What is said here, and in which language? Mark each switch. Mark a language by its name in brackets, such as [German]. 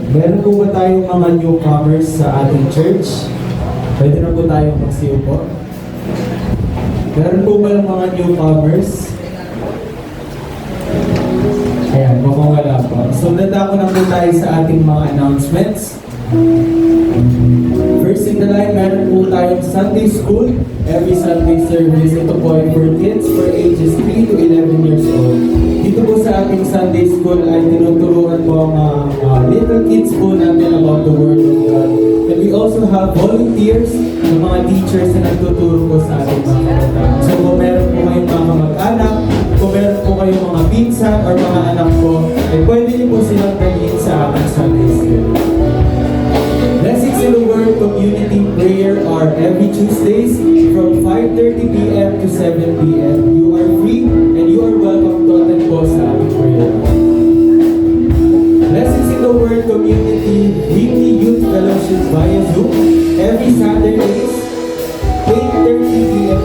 [Filipino] Meron po ba tayong mga newcomers sa ating church? Pwede na po tayong magsiupo. Meron po ba mga newcomers? Ayan, mukhang wala po. So, dadako na po tayo sa ating mga announcements. [English] First in the line, [Filipino] meron po tayong [English] Sunday School. Every Sunday service, [Filipino] ito po ay [English] for kids for ages 3 to 11 years old. [Filipino] Dito po sa ating Sunday School ay tinuturuan po ang [English] little kids [Filipino] po natin [English] about the Word of God. And we also have volunteers [Filipino] ng mga teachers na nagtuturo po sa ating mga kabataan. So kung meron po kayong mga kamag-anak, kung meron po kayong mga pinsan or mga anak po, eh pwede niyo po silang dalhin sa ating Sunday School. [English] Blessings in the Word Community Prayer are every Tuesdays from 5:30 p.m. to 7 p.m. You are free and you are welcome to attend [Filipino] po sa ating [English] prayer. Blessings in the Word Community Weekly Youth Fellowship via Zoom every Saturdays 8:30 p.m.